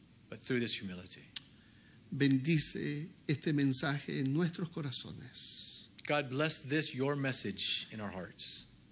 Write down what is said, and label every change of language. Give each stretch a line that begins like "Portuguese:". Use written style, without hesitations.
English: but through this humility.
Spanish: Bendice este mensaje en nuestros corazones.
English: God, bless this, your message, in our hearts.